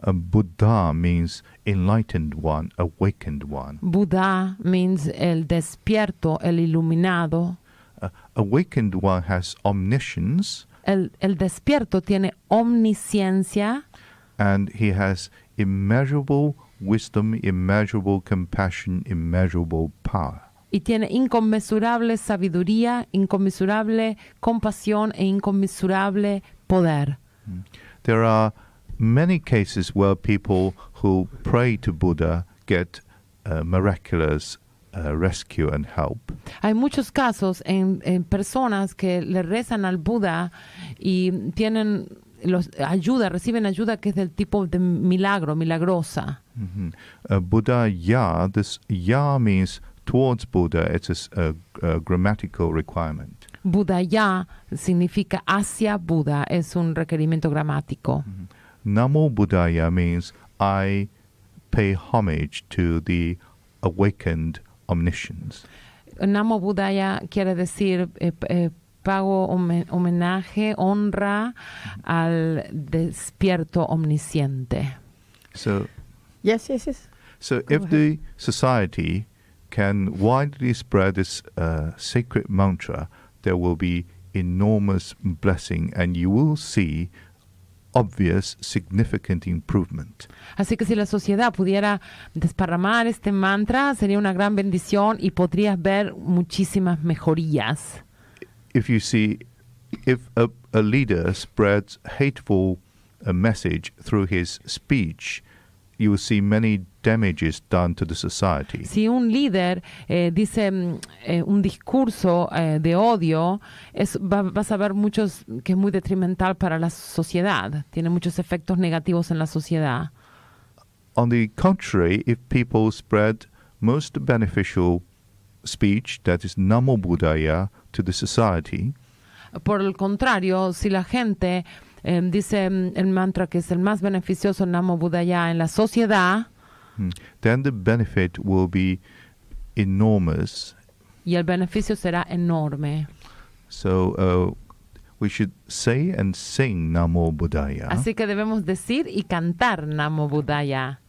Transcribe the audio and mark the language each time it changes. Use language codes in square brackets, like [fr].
[en] Buddha means enlightened one, awakened one. Buddha means [es] el despierto, el iluminado. [en] Awakened one has omniscience. [es] El despierto tiene omnisciencia. [en] And he has immeasurable wisdom, immeasurable compassion, immeasurable power. [es] Y tiene inconmensurable sabiduría, inconmensurable compasión e inconmensurable poder. [en] There are many cases where people who pray to Buddha get miraculous rescue and help. [es] Hay muchos casos en personas que le rezan al Buda y tienen reciben ayuda que es del tipo de milagro, milagrosa. Mm-hmm. [en] Buddha Ya, this Ya means towards Buddha, it's a grammatical requirement. [es] Buddhaya significa hacia Buda, es un requerimiento gramático. Mm-hmm. [en] Namo Buddhaya means I pay homage to the awakened omniscience. [es] Namo Buddhaya quiere decir pago homenaje, honra al despierto omnisciente. [en] So, Yes. So if the society can widely spread this sacred mantra, there will be enormous blessing, and you will see obvious, significant improvement. [es] Así que si la sociedad pudiera desparramar este mantra, sería una gran bendición y podrías ver muchísimas mejorías. [en] If a leader spreads hateful message through his speech, you will see many damages done to the society. [es] Si un líder dice un discurso de odio, vas a ver muchos que es muy detrimental para la sociedad. Tiene muchos efectos negativos en la sociedad. [en] On the contrary, if people spread most beneficial speech that is Namo Buddhaya to the society, [es] Por el contrario, si la gente dice el mantra que es el más beneficioso, Namo Buddhaya, en la sociedad, [en] then the benefit will be enormous. [es] y el beneficio será enorme. [en] So we should say and sing Namo Buddhaya. [es] Así que debemos decir y cantar Namo Buddhaya.